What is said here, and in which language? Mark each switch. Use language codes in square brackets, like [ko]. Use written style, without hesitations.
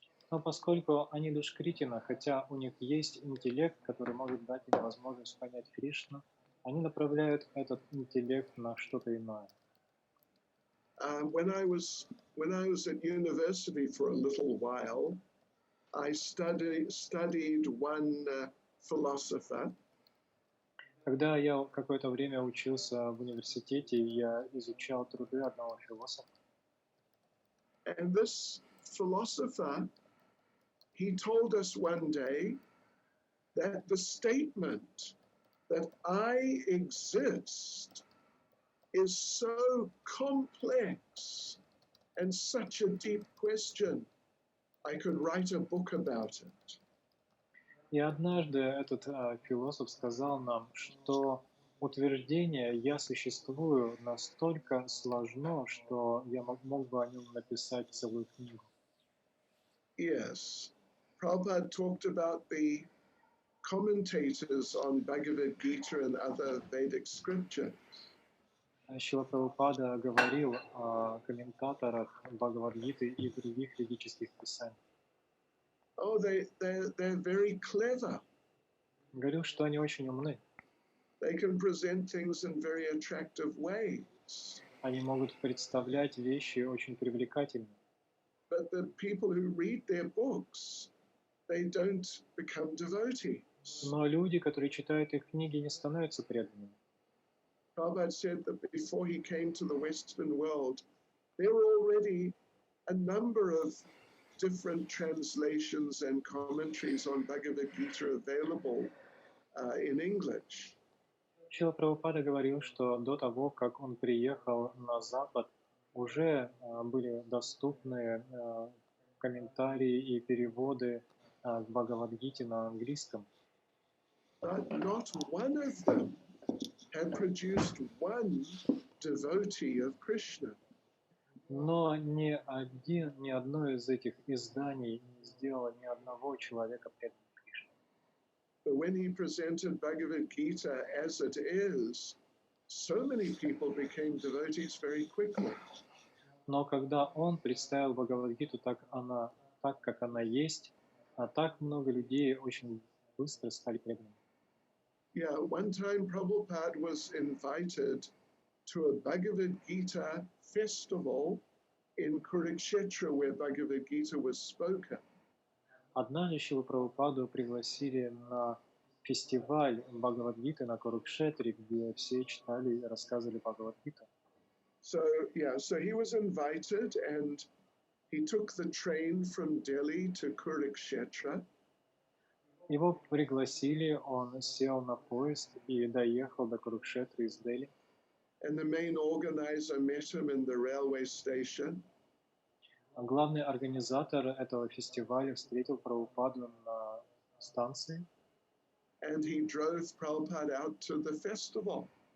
[ru] Но поскольку они душкритина, хотя у них есть интеллект, который может дать им возможность понять Кришну, они направляют этот интеллект на что-то иное. [en] When I was at university for a little while, I studied one philosopher. [ru] Когда я какое-то время учился в университете, я изучал труды одного философа. [en] And this philosopher, he told us one day that the statement that I exist is so complex and such a deep question, I could write a book about it. [ru] И однажды этот философ сказал нам, что утверждение «я существую» настолько сложно, что я мог бы о нем написать целую книгу. [en] Yes, Prabhupada talked about the commentators on Bhagavad Gita and other Vedic scriptures. [ru] Шрила Прабхупада говорил о комментаторах Бхагавад-гиты и других ведических писаний. [en] Oh, they're very clever. [ru] Говорил, что они очень умны. [en] They can present things in very attractive ways. [ru] Они могут представлять вещи очень привлекательно. [en] But the people who read their books, they don't become devotees. [ru] Но люди, которые читают их книги, не становятся преданными. [en] Prabhupada said that before he came to the Western world, there were already a number of different translations and commentaries on Bhagavad Gita available in English. [ru] Шрила Прабхупада говорил, что до того, как он приехал на Запад, уже были доступны комментарии и переводы к Бхагавад-гите на английском. [en] But not one of them had produced one devotee of Krishna. [ru] Но ни одно из этих изданий не сделало ни одного человека преданным Кришне. [en] But when he presented Bhagavad Gita as it is, so many people became devotees very quickly. [ru] Но когда он представил Бхагавад-гиту так, как она есть, А так много людей очень быстро стали преданными. [en] Yeah, one time Prabhupada was invited to a Bhagavad Gita festival in Kurukshetra where Bhagavad Gita was spoken. [ru] Однажды Шрилу Прабхупаду пригласили на фестиваль Бхагавад-гиты на Курукшетре, где все читали и рассказывали Бхагавад-гиту. [en] So he was invited and he took the train from Delhi to Kurukshetra. [ru] Его пригласили, он сел на поезд и доехал до Курукшетры из Дели. [en] And the main organizer met him in the railway station. [ru] Главный организатор этого фестиваля встретил Прабхупаду на станции. [en] And he drove Prabhupada out to the festival.